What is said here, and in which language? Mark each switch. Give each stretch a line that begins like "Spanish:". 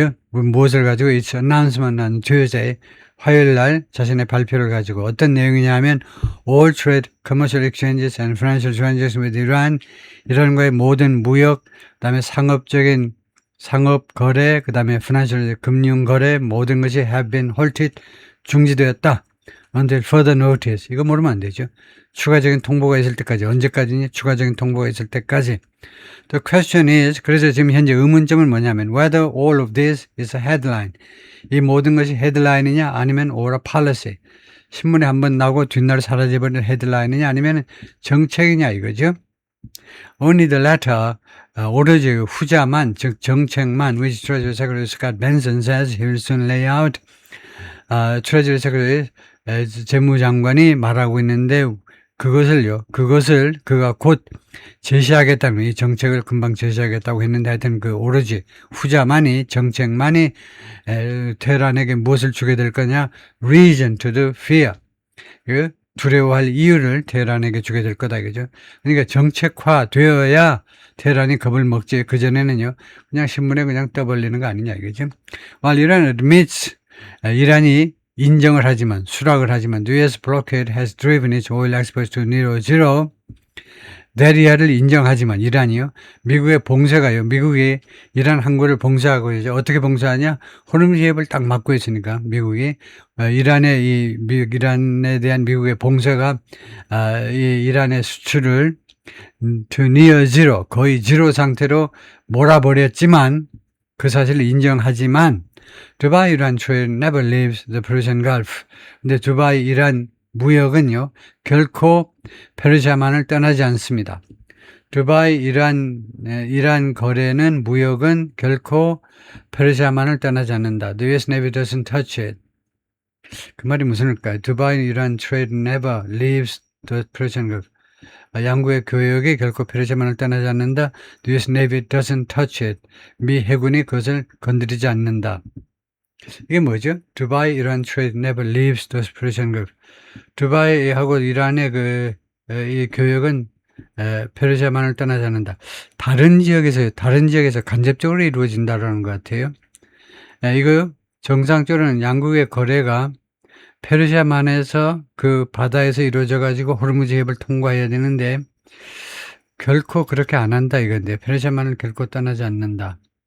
Korean: 무엇을 가지고
English: its announcement on Tuesday
Korean: 화요일 날 자신의 발표를 가지고 어떤 내용이냐면
English: all trade, commercial exchanges and financial transactions with Iran
Korean: 이런 거의 모든 무역, 그다음에 상업적인 상업 거래, 그다음에 financial 금융 거래 모든 것이
English: have been halted
Korean: 중지되었다.
English: until further notice.
Korean: 이거 모르면 안 되죠. 추가적인 통보가 있을 때까지. 언제까지니? 추가적인 통보가 있을 때까지.
English: The question is,
Korean: 그래서 지금 현재 의문점은 뭐냐면
English: whether all of this is a headline.
Korean: 이 모든 것이 헤드라인이냐 아니면
English: or a policy.
Korean: 신문에 한번 나오고 뒷날 사라져버리는 헤드라인이냐 아니면 정책이냐 이거죠.
English: Only the latter,
Korean: 오로지 후자만, 즉 정책만,
English: which Treasury Secretary Scott Benson says he will soon lay out.
Korean: Treasury Secretary 재무장관이 말하고 있는데 그것을 그가 곧 제시하겠다는 이 정책을 금방 제시하겠다고 했는데 하여튼 그 오로지 후자만이 정책만이 테헤란에게 무엇을 주게 될 거냐?
English: reason to the fear.
Korean: 그 두려워할 이유를 테헤란에게 주게 될 거다 이거죠. 그러니까 정책화 되어야 테헤란이 겁을 먹지. 그전에는요. 그냥 신문에 그냥 떠벌리는 거 아니냐 이거죠.
English: While Iran admits
Korean: 이란이 인정을 하지만 수락을 하지만
English: the US blockade has driven its oil exports to near zero.
Korean: 데리아를 인정하지만 이란이요. 미국의 봉쇄가요. 미국이 이란 항구를 봉쇄하고 이제 어떻게 봉쇄하냐? 호르무즈 해협을 딱 막고 있으니까 미국이 이란에 대한 미국의 봉쇄가 이 이란의 수출을
English: to near zero
Korean: 거의 제로 상태로 몰아버렸지만 그 사실을 인정하지만 두바이 이란
English: trade never leaves the Persian Gulf.
Korean: 근데 두바이 이란 무역은요, 결코 페르시아만을 떠나지 않습니다. 두바이 이란 거래는 무역은 결코 페르시아만을 떠나지 않는다.
English: The US Navy doesn't touch it.
Korean: 그 말이 무슨 일까요?
English: 두바이 이란 trade never leaves the Persian Gulf.
Korean: 양국의 교역이 결코 페르시아만을 떠나지 않는다.
English: The US Navy doesn't touch it.
Korean: 미 해군이 그것을 건드리지 않는다. 이게 뭐죠?
English: 두바이 이란 trade never leaves the Persian Gulf.
Korean: 두바이하고 이란의 이 교역은 페르시아만을 떠나지 않는다. 다른 지역에서 간접적으로 이루어진다라는 것 같아요. 이거 정상적으로는 양국의 거래가 페르시아만에서 그 바다에서 이루어져 가지고 호르무즈 해협을 통과해야 되는데 결코 그렇게 안 한다 이건데 페르시아만을 결코 떠나지 않는다.